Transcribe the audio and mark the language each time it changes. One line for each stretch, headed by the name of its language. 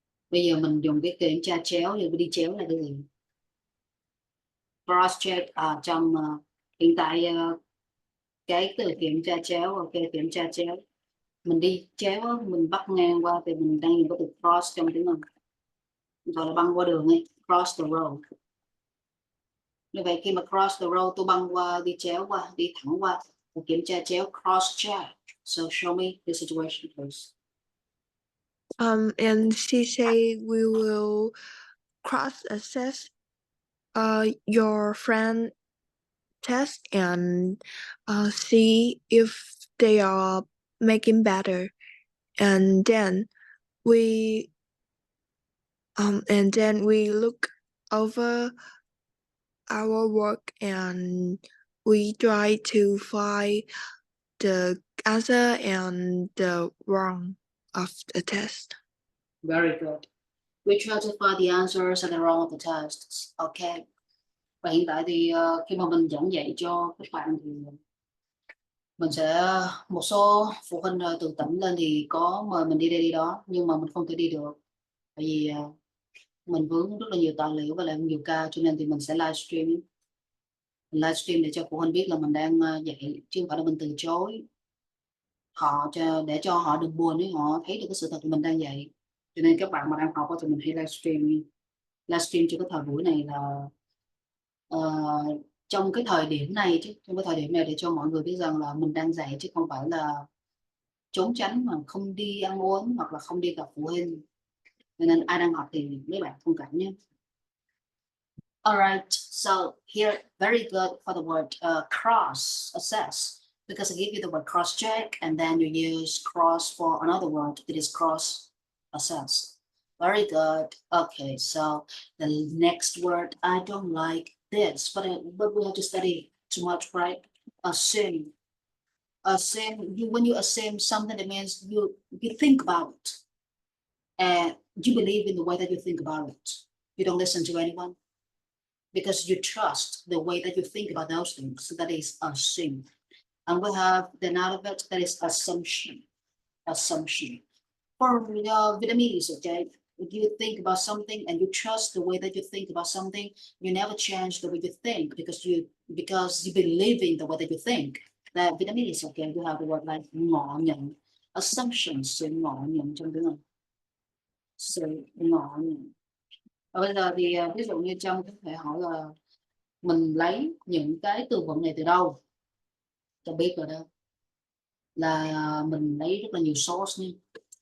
Vietnamese: Bây giờ mình dùng cái kiểm tra chéo, thì đi chéo là cái gì? Cross check trong hiện tại cái từ kiểm tra chéo, ok, kiểm tra chéo, mình đi chéo, mình bắt ngang qua thì mình đang dùng cái từ cross trong tiếng Anh, gọi là băng qua đường ấy,
English: cross the road.
Vietnamese: Như vậy khi mà
English: cross the road,
Vietnamese: tôi băng qua, đi chéo qua, đi thẳng qua, kiểm tra chéo, cross check.
English: So show me the situation, please. And she say we will cross assess your friend test and see if they are making better, and then we look over our work and we try to find the answer and the wrong of the test. Very good. We try to find the answers and the wrong of the tests. Okay.
Vietnamese: Và hiện tại thì khi mà mình giảng dạy cho các bạn thì mình sẽ, một số phụ huynh từ tỉnh lên thì có mời mình đi đây đi đó, nhưng mà mình không thể đi được tại vì mình vướng rất là nhiều tài liệu và lại nhiều ca, cho nên thì mình sẽ livestream. Mình livestream để cho phụ huynh biết là mình đang dạy, chứ không phải là mình từ chối họ, để cho họ đừng buồn nếu họ thấy được cái sự thật mình đang dạy. Cho nên các bạn mà đang học thì mình hay livestream cho cái thời buổi này là trong cái thời điểm này, để cho mọi người biết rằng là mình đang dạy, chứ không phải là trốn tránh mà không đi ăn uống hoặc là không đi gặp phụ huynh. Nên ai đang học thì mấy bạn thông cảm nhé.
English: Alright, so here, very good for the word cross assess, because I give you the word cross check and then you use cross for another word. It is cross assess. Very good. Okay, so the next word, I don't like this, but we have to study too much, right? Assume. Assume. When you assume something, it means you think about it, and you believe in the way that you think about it. You don't listen to anyone, because you trust the way that you think about those things. So that is assume. And we have the noun of it, that is assumption. Assumption. For Vietnamese, okay, if you think about something and you trust the way that you think about something, you never change the way you think, because you believe in the way that you think. That Vietnamese, okay, you have the word like ngọ nhận, assumption,
Vietnamese: sự ngọ nhận trong tiếng Anh, sự ngọ nhận. Và bây giờ thì ví dụ như trong có thể hỏi là mình lấy những cái từ vựng này từ đâu, cho biết rồi đó, là mình lấy rất là nhiều source nha.